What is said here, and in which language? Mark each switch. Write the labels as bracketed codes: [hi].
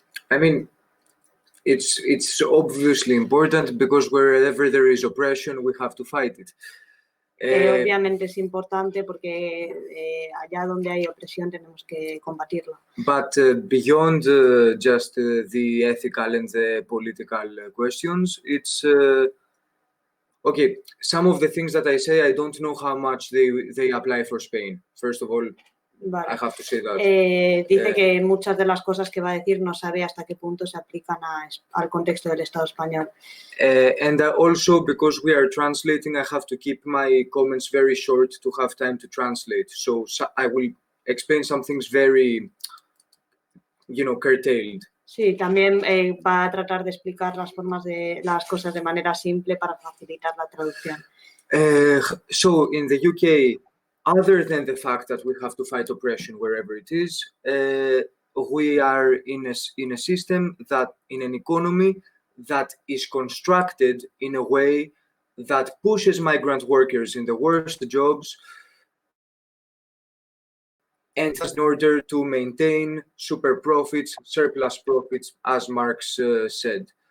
[en] I mean, it's obviously important because wherever there is oppression, we have to fight it. [es] Obviamente es importante porque allá donde hay opresión tenemos que combatirlo. [en] But beyond just the ethical and the political questions, it's okay. Some of the things that I say, I don't know how much they apply for Spain. First of all, [es] Vale. [en] I have to say that. [es] Dice que muchas de las cosas que va a decir no sabe hasta qué punto se aplican al contexto del Estado español. [en] And also, because we are translating, I have to keep my comments very short to have time to translate. So I will explain some things very, curtailed. [es] Sí, también va a tratar de explicar las cosas de manera simple para facilitar la traducción. [en] So in the UK, other than the fact that we have to fight oppression wherever it is, we are in a system in an economy that is constructed in a way that pushes migrant workers in the worst jobs and in order to maintain super profits, surplus profits, as Marx said.